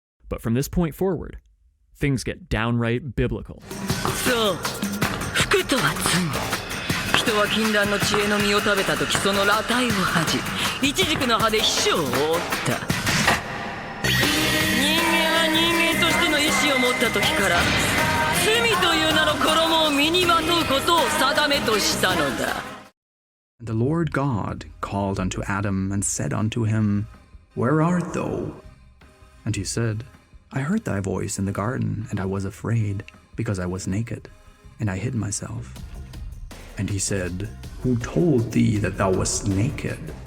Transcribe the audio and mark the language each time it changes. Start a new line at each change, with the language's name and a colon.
English: But from this point forward, things get downright biblical.
Japanese: So, 服とは罪。人は禁断の知恵の実を食べたとき、その裸体を恥じ、イチジクの葉で秘書を覆った。人間は人間としての意志を持ったときから、罪という名の衣を身にまとうことことを定めとしたのだ。
English: And the Lord God called unto Adam and said unto him, Where art thou? And he said, I heard thy voice in the garden, and I was afraid, because I was naked, and I hid myself. And he said, Who told thee that thou wast naked?